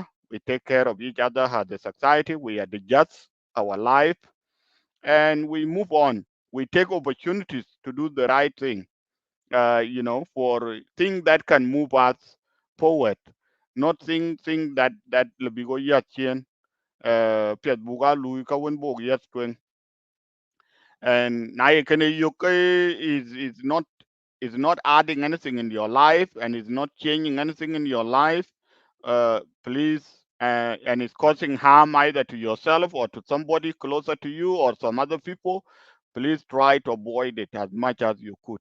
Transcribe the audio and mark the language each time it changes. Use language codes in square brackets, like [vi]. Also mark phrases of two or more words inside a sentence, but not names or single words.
[en] We take care of each other as a society. We adjust our life and we move on. We take opportunities to do the right thing, for things that can move us forward, not thing that [din] lebigo yatien piet buga lui ka wen bog yat twen. [en] And na kene is not adding anything in your life and is not changing anything in your life. Please, and it's causing harm either to yourself or to somebody closer to you or some other people. Please try to avoid it as much as you could.